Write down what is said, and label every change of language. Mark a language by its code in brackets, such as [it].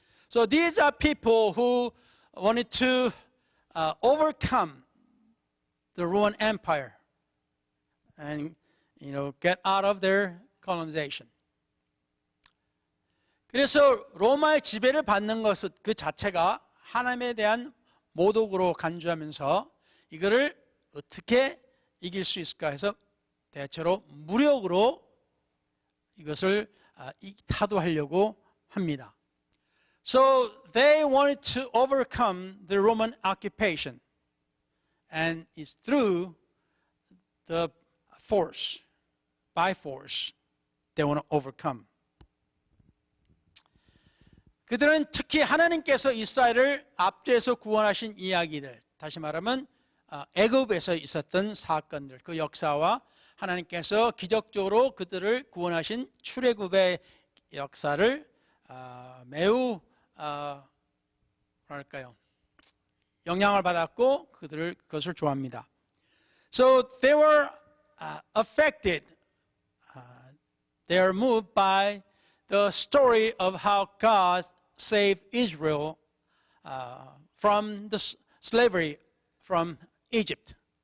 [en] So these are people who wanted to overcome the Roman Empire and get out of their colonization. [ko] 그래서 로마의 지배를 받는 것은 그 자체가 하나님에 대한 모독으로 간주하면서 이거를 어떻게 이길 수 있을까 해서 대체로 무력으로 이것을 타도하려고 합니다. [en] So they wanted to overcome the Roman occupation, and it's through the force, by force, they want to overcome. [ko] 그들은 특히 하나님께서 이스라엘을 압제해서 구원하신 이야기들, 다시 말하면 애굽에서 있었던 사건들, 그 역사와 하나님께서 기적적으로 그들을 구원하신 출애굽의 역사를 매우 뭐랄까요, 영향을 받았고 그것을 좋아합니다. [en] So they were affected, they are moved by the story of how God saved Israel from the slavery from Egypt.